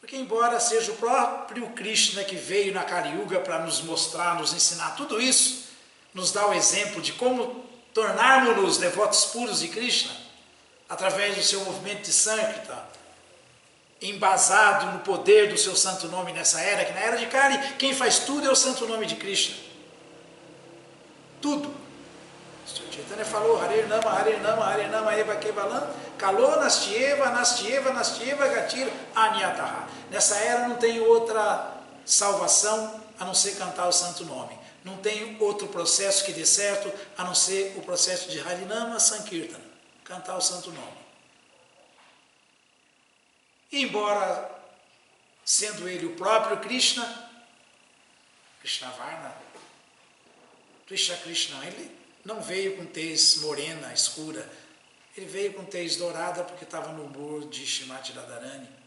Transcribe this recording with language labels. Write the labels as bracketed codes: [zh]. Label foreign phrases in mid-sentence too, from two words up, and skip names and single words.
[pt] Porque embora seja o próprio Krishna que veio na Kali Yuga para nos mostrar, nos ensinar tudo isso, nos dá o exemplo de como tornarmos-nos devotos puros de Krishna, através do seu movimento de Sankirtan, embasado no poder do seu santo nome nessa era, que na era de Kali, quem faz tudo é o santo nome de Krishna. Tudo. O Sr. Chaitanya falou, [sa] हरेर् नाम, एव केवलम्, कलौ नास्त्येव, नास्त्येव, नास्त्येव, गतिर्, अन्यथा. [pt] Nessa era não tem outra salvação a não ser cantar o santo nome. Não tem outro processo que dê certo a não ser o processo de [sa] हरिनाम सङ्कीर्तन, [pt] cantar o santo nome. E embora sendo ele o próprio Krishna, Krishnavarna, Krishna, ele não veio com tez morena, escura, ele veio com tez dourada porque estava no humor de Shrimati Radharani,